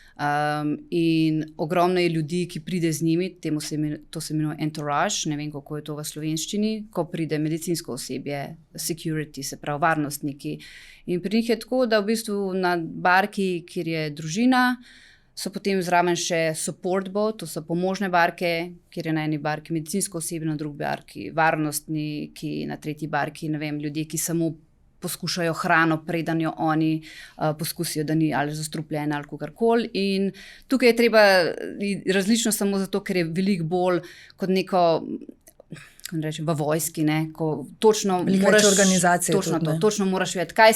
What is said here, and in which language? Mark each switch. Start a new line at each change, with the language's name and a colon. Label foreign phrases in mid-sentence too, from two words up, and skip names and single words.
Slovenian: In ogromno je ljudi, ki pride z njimi, to se imenuje entourage, ne vem, kako je to v slovenščini, ko pride medicinsko osebje, security, se pravi varnostniki. In pri njih je tako, da v bistvu na barki, kjer je družina, so potem zraven še
English: support boat,
Slovenian: to so pomožne barke, kjer je na eni barki medicinsko osebje, na drugi barki varnostniki, na tretji barki, ne vem, ljudje, ki samo poskušajo hrano, preden jo oni poskusijo, da ni ali zastrupljena ali kakorkoli. In tukaj je treba različno samo zato, ker je veliko bolj kot neko, rečem, v vojski, ne, ko točno moraš organizacije točno moraš vedeti, kaj